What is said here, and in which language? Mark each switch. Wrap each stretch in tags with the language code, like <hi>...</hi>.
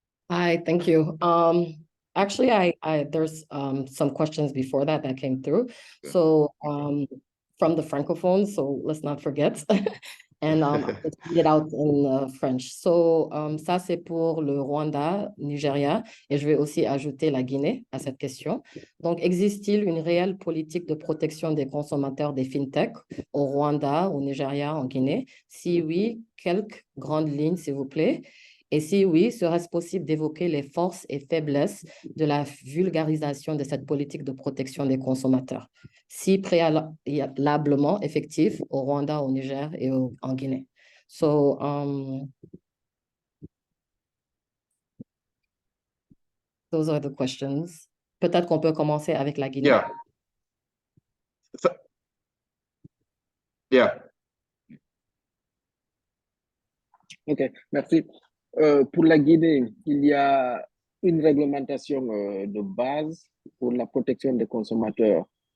<en>Hi, thank you. Actually, there's some questions before that came through. Okay. So from the francophones, so let's not forget. And I'll read it out in French.</en> <fr>So, ça, c'est pour le Rwanda, Nigeria, et je vais aussi ajouter la Guinée à cette question. Donc, existe-t-il une réelle politique de protection des consommateurs des fintechs au Rwanda, au Nigeria, en Guinée? Si oui, quelques grandes lignes, s'il vous plaît. Et si oui, serait-ce possible d'évoquer les forces et faiblesses de la vulgarisation de cette politique de protection des consommateurs, si préalablement effectif au Rwanda, au Niger et en Guinée?</fr> <en>So, those are the questions.</en> <fr>Peut-être qu'on peut commencer avec la Guinée.</fr> <en>Yeah. Yeah.</en> <fr>OK, merci. Pour la Guinée, il y a une réglementation de base pour la protection des consommateurs.</fr>